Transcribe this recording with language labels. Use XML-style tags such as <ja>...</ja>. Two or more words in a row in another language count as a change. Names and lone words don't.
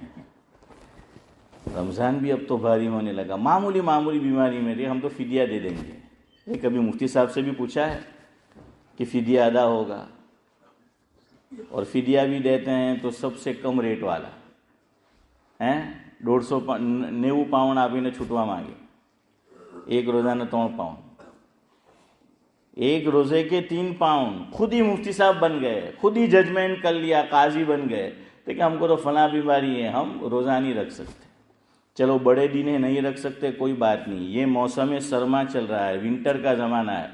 <ur>رمضان بھی اب تو بھاری ہونے لگا، معمولی بیماری میں ہم تو فدیہ دے دیں گے۔ یہ کبھی مفتی صاحب سے بھی پوچھا ہے کہ فدیہ ادا ہوگا، اور فدیہ بھی دیتے ہیں تو سب سے کم ریٹ والا ہیں، 190</ur> <gu>પાઉન્ડ આપીને છૂટવા માંગે،</gu> <ur>ایک روزانہ 3 પાઉન્ડ، ایک روزے کے 3 પાઉન્ડ۔ خود ہی مفتی صاحب بن گئے، خود ہی ججمنٹ کر لیا، قاضی بن گئے، لیکن ہم کو تو فلاں بیماری ہے، ہم روزہ نہیں رکھ سکتے۔ چلو بڑے دن نہیں رکھ سکتے، کوئی بات نہیں، یہ موسم سرما چل رہا ہے، ونٹر کا زمانہ ہے۔</ur>